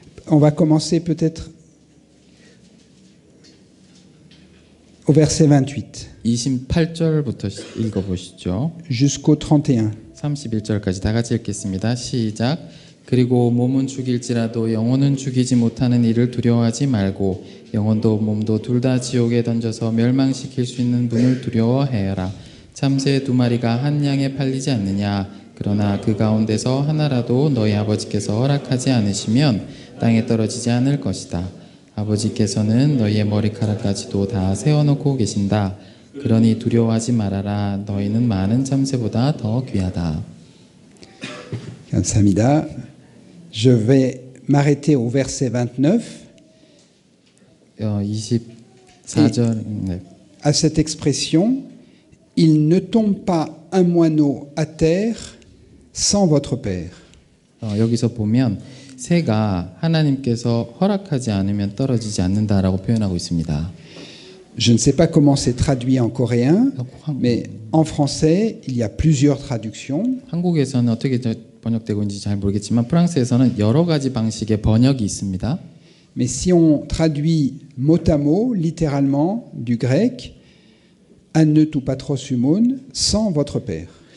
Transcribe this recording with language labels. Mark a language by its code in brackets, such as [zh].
[fr] On va commencer peut-être au verset 28 [ko] 28절부터 읽어보시죠. [fr] jusqu'au 31. [ko] 31절까지 다 같이 읽겠습니다. 시작. 그리고 몸은 죽일지라도 영혼은 죽이지 못하는 이를 두려워하지 말고 영혼도 몸도 둘 다 지옥에 던져서 멸망시킬 수 있는 분을 두려워해라. 참새 2마리가 한 양에 팔리지 않느냐. 그러나 그 가운데서 하나라도 너희 아버지께서 허락하지 않으시면 땅에 떨어지지 않을 것이다. 아버지께서는 너희의 머리카락까지도 다 세워놓고 계신다. 그러니 두려워하지 말아라. 너희는 많은 참새보다 더 귀하다. [fr] Samida, je vais m'arrêter au verset 29 [ko] 24절. 네. [fr] à cette expression. Il ne tombe pas un moineau à terre sans votre Père. [ko] 여기서 보면 새가 하나님께서 허락하지 않으면 떨어지지 않는다라고 표현하고 있습니다. [fr] Je ne sais pas comment c'est traduit en coréen, mais en français, il y a plusieurs traductions. [ko] 한국에서는 어떻게 번역되고 있는지 잘 모르겠지만 프랑스에서는 여러 가지 방식의 번역이 있습니다. [fr] Mais si on traduit mot à mot, littéralement, du grec, [el] ane tu patros humon, [fr] sans votre Père.